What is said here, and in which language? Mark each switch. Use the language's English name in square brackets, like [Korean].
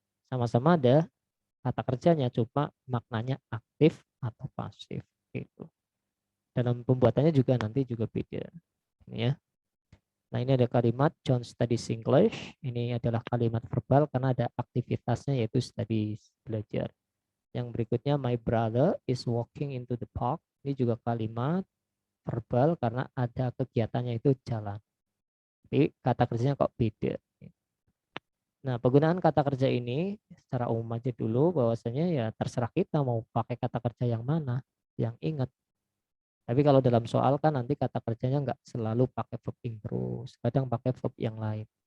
[Indonesian] Sama-sama ada kata kerjanya, cuma maknanya aktif atau pasif. Gitu. Dalam pembuatannya juga nanti juga beda. Ini ya. Nah, ini ada kalimat [English] John studies English. [Indonesian] Ini adalah kalimat verbal karena ada aktivitasnya yaitu studies, belajar. Yang berikutnya [English] my brother is walking into the park. [Indonesian] Ini juga kalimat verbal karena ada kegiatannya itu jalan. Tapi kata kerjanya kok beda. Nah, penggunaan kata kerja ini secara umum aja dulu bahwasanya ya terserah kita mau pakai kata kerja yang mana. Yang ingat. Tapi kalau dalam soal kan nanti kata kerjanya nggak selalu pakai verb ing terus, kadang pakai verb yang lain.